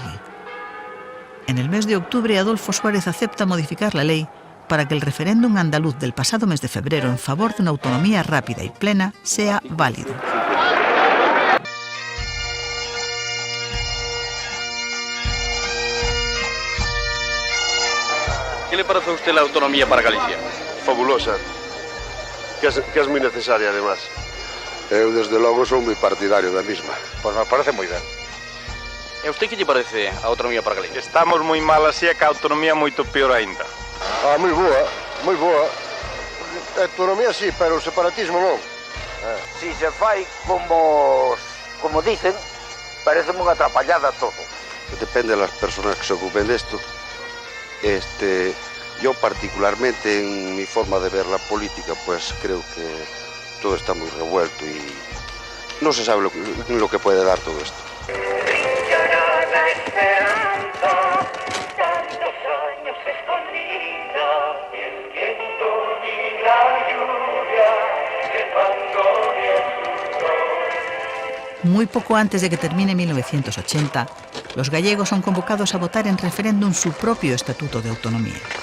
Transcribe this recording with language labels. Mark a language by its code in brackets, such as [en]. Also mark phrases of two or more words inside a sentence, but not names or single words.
[es] En el mes de octubre, Adolfo Suárez acepta modificar la ley para que el referéndum andaluz del pasado mes de febrero en favor de una autonomía rápida y plena sea válido. ¿Qué le parece a usted la autonomía para Galicia? Fabulosa, que es muy necesaria además. [gl] Eu, desde logo, sou moi partidario da misma. Pues me parece moi ben. E a usted que lle parece a autonomía para Galicia? Estamos moi mal así e que a autonomía moito peor aínda. Moi boa, moi boa. A autonomía sí, pero o separatismo non. Si se fai como dicen, parece unha atrapallada todo. [es] Depende de las personas que se ocupen de esto. Yo particularmente en mi forma de ver la política, pues creo que todo está muy revuelto y no se sabe lo que puede dar todo esto. Muy poco antes de que termine 1980, los gallegos son convocados a votar en referéndum su propio Estatuto de Autonomía.